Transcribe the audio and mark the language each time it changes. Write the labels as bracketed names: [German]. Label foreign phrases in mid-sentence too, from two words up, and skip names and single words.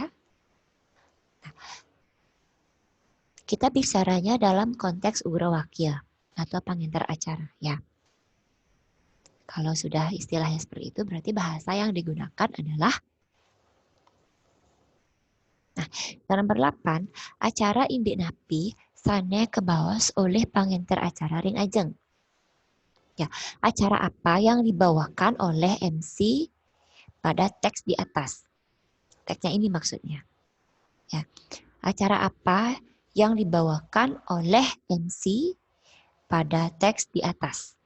[Indonesian] Nah, kita bicaranya dalam konteks ugrawakya atau penginter acara, ya. Kalau sudah istilahnya seperti itu, berarti bahasa yang digunakan adalah yang nomor 8, [Balinese] acara indik napi sane kebawas oleh penginter acara ring ajeng. [Indonesian] Ya, acara apa yang dibawakan oleh MC pada teks di atas? Teksnya ini maksudnya. Ya, acara apa yang dibawakan oleh MC pada teks di atas?